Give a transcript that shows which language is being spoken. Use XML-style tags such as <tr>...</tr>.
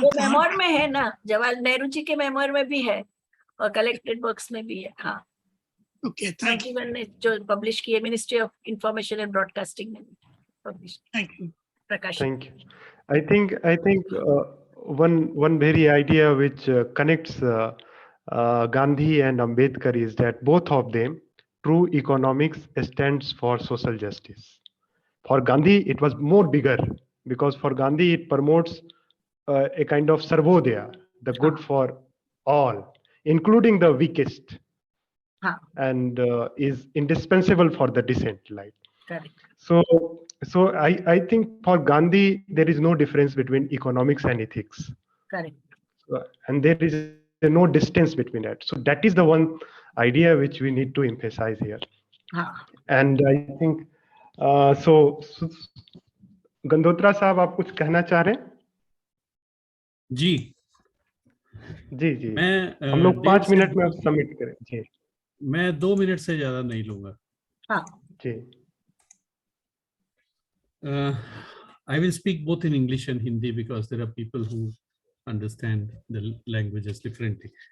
<hi>Memoir में है ना, जवाहरलाल नेहरू जी के मेमोर में भी है और कलेक्टेड वर्क्स में भी है। हाँ,</hi> <en>Okay, thank you.</en> <hi>ने जो पब्लिश किए, ministry of information and broadcasting ने पब्लिश।</hi> <en>thank you,</en> <hi>प्रकाशित।</hi> <en>Thank you. I think one very idea which connects Gandhi and Ambedkar is that both of them, true economics stands for social justice. For Gandhi, it was more bigger because for Gandhi it promotes a kind of sarvodaya, the good for all, including the weakest, and is indispensable for the decent life. Correct. So I think for Gandhi there is no difference between economics and ethics. Correct. And there is no distance between that. So that is the one idea which we need to emphasize here. And I think so</en> <hi>Gandotra साहब, आप कुछ कहना चाह रहे हैं? जी जी मैं हम लोग 5 मिनट में सबमिट करें। जी मैं 2 मिनट से ज्यादा नहीं लूंगा। जी</hi> <en>I will speak both in English and Hindi because there are people who understand the languages differently.</en>